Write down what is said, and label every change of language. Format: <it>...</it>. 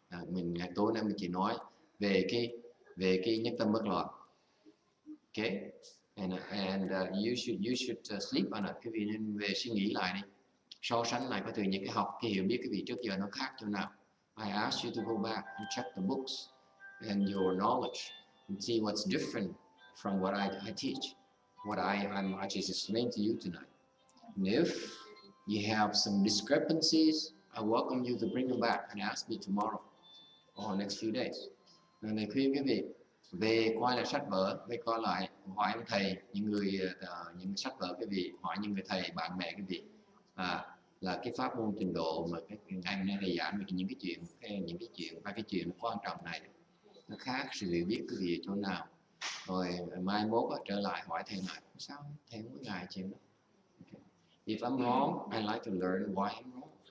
<vi>Ngày tối nay mình chỉ nói về cái nhất tâm bất loạn.</vi> <en>Okay, and you should sleep on it.</en> <vi>Quý vị nên về suy nghĩ lại đi, so sánh lại cái từ những cái học, cái hiểu biết cái vị trước giờ nó khác chỗ nào.</vi> <en>I ask you to go back and check the books and your knowledge and see what's different from what I teach, what I just explained to you tonight. And if you have some discrepancies, I welcome you to bring them back and ask me tomorrow or next few days.</en> <vi>Nên thầy khuyên quý vị về coi lại sách vở, về coi lại hỏi ông thầy, những sách vở quý vị hỏi những người thầy bạn bè quý vị là cái pháp môn trình độ mà cái ngày hôm nay thầy giảng về những cái chuyện quan trọng này nó khác sự hiểu biết quý vị ở chỗ nào, rồi mai mốt trở lại hỏi thầy lại sao thầy không có ngại chuyện đó.</vi> <en>Okay. If I'm wrong, I like to learn why I'm wrong.</en>